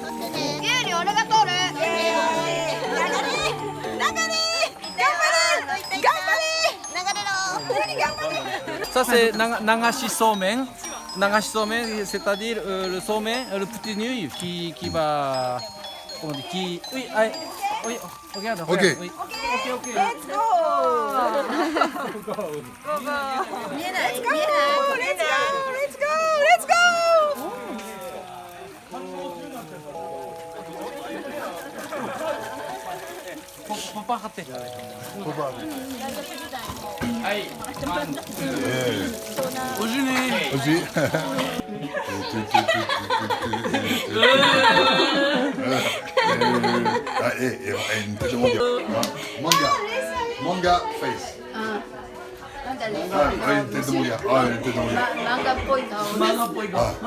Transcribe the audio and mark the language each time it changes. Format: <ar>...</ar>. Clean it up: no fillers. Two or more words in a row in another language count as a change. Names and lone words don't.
<ja>俺が通る。</ja> <fr>Ça c'est</fr> <ja>流しそうめん. 流しそうめん,</ja> <fr>c'est-à-dire le somen, le petit nuit qui va, comment on dit, qui, oui, allez, oui, regarde, Ok. regarde, oui. Ok.</fr> <en>Let's go! Let's go!</en> <fr>Papa, hâte. Ojuni. Aussi. Ah, une tête de manga.</fr> <en>Manga face.</en> <ja>なんだね。</ja> <fr>Ah, une tête de manga. Ah, une tête de manga.</fr> <ja>漫画っぽい顔。漫画っぽい顔。 Ah.</ja>